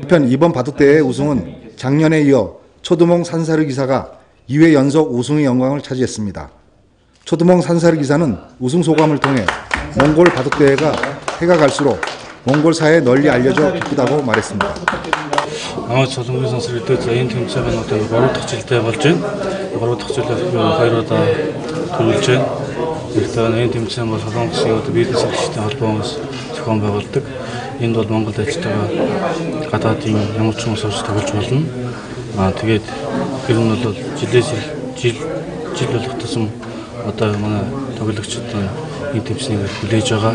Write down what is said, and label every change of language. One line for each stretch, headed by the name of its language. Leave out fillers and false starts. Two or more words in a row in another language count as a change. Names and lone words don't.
Korean: 한편 이번 바둑대회의 우승은 작년에 이어 초두몽 산사르 기사가 2회 연속 우승의 영광을 차지했습니다. 초두몽 산사르 기사는 우승 소감을 통해 몽골 바둑대회가 해가 갈수록 몽골 사회에 널리 알려져 기쁘다고 말했습니다. 초등부 선수들 때
Mongolian: энэ тэмцээн одоо 3 дахь жилдээ болж байна. 3 дахь жилээр 2 удаа төрүүлж байна. Гэхдээ энэ тэмцээн бол солонгосын одоо бизнес эрхлэлтэй холбоос зохион байгуулдаг. Энд бол Монголд ажиллаж байгаа гадаадын ямар ч хүмүүс орж тоглож болно. Тэгээд ер нь бол жил болох тусам одоо манай тоглогчид энэ тэмцээнийг хүлээж байгаа.